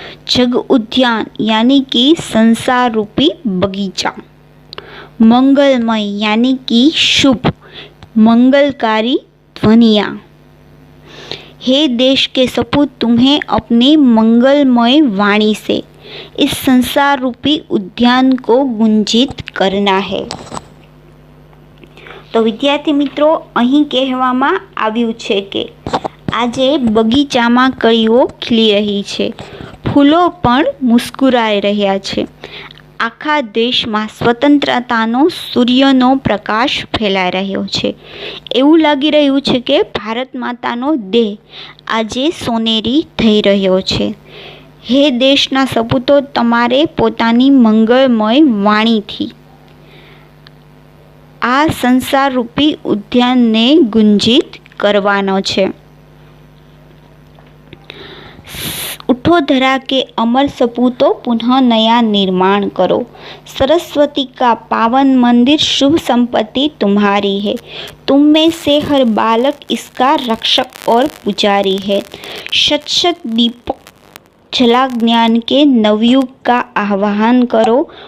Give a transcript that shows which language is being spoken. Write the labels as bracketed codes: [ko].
[hi] जग उद्यान यानी कि संसार रूपी बगीचा, मंगलमय यानी कि शुभ मंगलकारी ध्वनियाँ. हे देश के सपूत, तुम्हें अपनी मंगलमय वाणी से इस संसार रूपी उद्यान को गुंजित करना है. तो विद्यार्थी मित्रों, [gu] અહીં કહેવામાં આવ્યું છે કે આજે બગીચામાં કળીઓ ખીલી રહી છે, ફૂલો પણ મુસ્કુરાઈ રહ્યા છે. આખા દેશમાં સ્વતંત્રતાનો સૂર્યનો પ્રકાશ ફેલાઈ રહ્યો છે. એવું લાગી રહ્યું છે કે ભારત માતાનો દેહ આજે સોનેરી થઈ રહ્યો છે. હે દેશના સપૂતો, તમારે પોતાની મંગળમય વાણીથી આ સંસારરૂપી ઉદ્યાનને ગુંજિત કરવાનો છે. [hi] उठो धरा के अमर सपूतो पुनः नया निर्माण करो. सरस्वती का पावन मंदिर शुभ संपत्ति तुम्हारी है. तुम में से हर बालक इसका रक्षक और पुजारी है. शत शत दीपक जला ज्ञान के नवयुग का आह्वान करो.